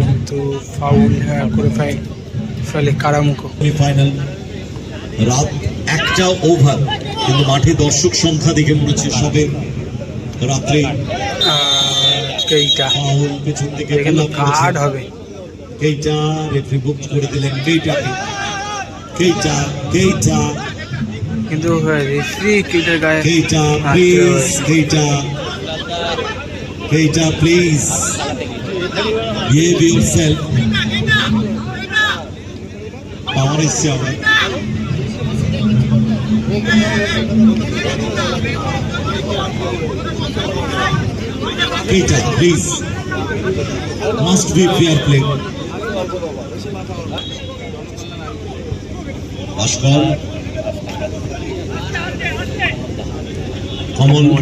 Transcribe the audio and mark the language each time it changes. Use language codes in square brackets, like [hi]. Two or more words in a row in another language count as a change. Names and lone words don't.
[bn] তো ফাউল করে ফেলে কারামুকো। ফাইনাল রাত 1টা ওভার, কিন্তু মাঠে দর্শক সংখ্যা দেখে মনে হচ্ছে সবে রাত্রে। কেইটা ফাউল পেছন থেকে কিন্তু কার্ড হবে। কেইটা রেফারি বুক করে দিলেন কেইটাকে। কেইটা, কেইটা, কিন্তু রেফারি কেইটার গায়ে কেইটা, প্লিজ, কেইটা, কেইটা, প্লিজ, [en] behave yourself। [bn] পাওয়ার এসছে আবার, কেইটা, প্লিজ, [en] must be fair play. [bn] ভাস্কর, কমল,